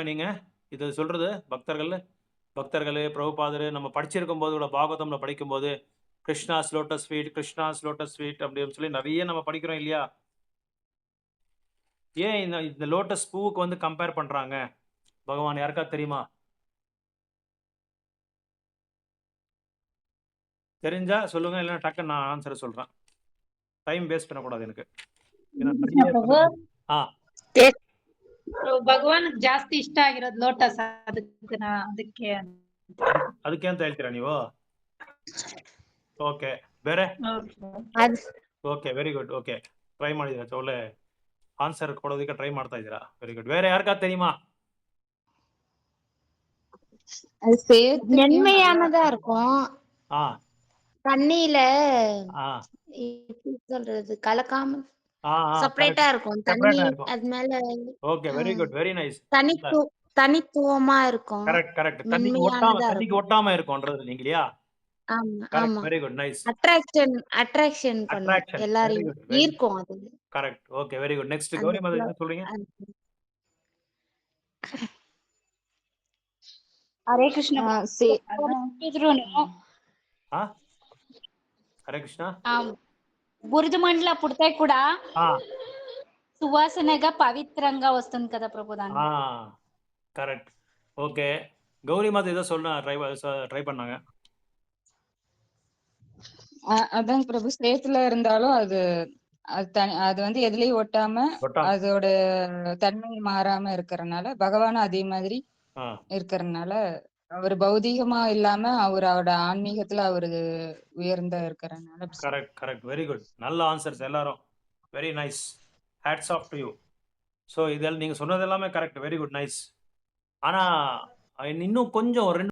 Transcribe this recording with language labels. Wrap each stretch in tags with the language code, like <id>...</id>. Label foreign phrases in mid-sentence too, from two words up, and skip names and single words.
<ta>நீங்கள் இதை சொல்கிறது பக்தர்கள் பிரபுபாதர் நம்ம படிச்சிருக்கும் போது கூட பாகவதம்ல படிக்கும்போது</ta> <en>Krishna's lotus feet, Krishna's lotus feet</en> <ta>அப்படின்னு சொல்லி நிறைய நம்ம படிக்கிறோம் இல்லையா? ஏன் இந்த லோட்டஸ் பூவுக்கு வந்து கம்பேர் பண்ணுறாங்க பகவான்? யாருக்காவது தெரியுமா? தெரிஞ்சா சொல்லுங்க, இல்லைன்னா டக்குன்னு நான் ஆன்சர் சொல்கிறேன்.</ta> <en>time waste</en> <ta>பண்ணக்கூடாது எனக்கு.</ta> <kn>ಭಗವಾನ್ಗೆ ಜಾಸ್ತಿ ಇಷ್ಟ ಆಗಿರೋದು ಲೋಟಸ್, ಅದಕ್ಕೆ ಅಂತ ಹೇಳ್ತೀರಾ ನೀವು? ಓಕೆ, ಬೇರೆ?</kn> <en>Okay, very good. Okay, try</en> <kn>ಮಾಡಿದ್ದೀರಾ, ಒಳ್ಳೆ ಆನ್ಸರ್ ಕೊಡೋದಕ್ಕೆ ಟ್ರೈ ಮಾಡ್ತಾ ಇದ್ದೀರಾ.</kn> <en>Very good.</en> <ta>வேற யாருக்காவது தெரியுமா? மென்மையானதா இருக்கும். தண்ணியில எப்படி சொல்றது, கலக்காம செப்பரேட்டா இருக்கும் தண்ணி, அது மேல.</ta> <en>Okay, very good, very nice.</en> <ta>தனித்துவமா இருக்கும். கரெக்ட். தண்ணிக்கு ஒட்டாம இருக்கும்ன்றது இல்லையா? ஆமா ஆமா.</ta> <en>Very good, nice.</en> <ta>அட்ராக்ஷன் பண்ணும், எல்லாரையும் ஈர்க்கும் அது.</ta> <en>Correct. Okay, very good. Next Gowri mother</en> <ta>என்ன சொல்றீங்க? ஹரே கிருஷ்ணா.</ta> <te>హరే కృష్ణ. బురద మండల పుడతాయి కూడా సువాసనగా పవిత్రంగా వస్తుంది కదా ప్రభు. దాన్ని</te> <en>Correct. Okay,</en> <ta>கௌரி மாதா ஏதோ சொல்ல ட்ரை பண்ணாங்க. அதான் பிரபு, சேத்துல இருந்தாலும் அது வந்து எதுலயும் ஒட்டாம அதோட தன்மை மாறாம இருக்கறனால, பகவானும் அதே மாதிரி இருக்கறனால, அவர் பௌதீகமா இல்லாம அவரோட ஆன்மீகத்துல அவரு உயர்ந்த இருக்கறனால.</ta> <en>Correct. Very good.</en> <ta>நல்ல ஆன்சர்ஸ் எல்லாரும்.</ta> <en>Very nice. Hats off to you.</en> <ta>ஸோ இதெல்லாம் நீங்க சொன்னது எல்லாமே கரெக்ட்.</ta> <en>Very good, nice.</en> <ta>ஆனா இன்னும் கொஞ்சம்</ta>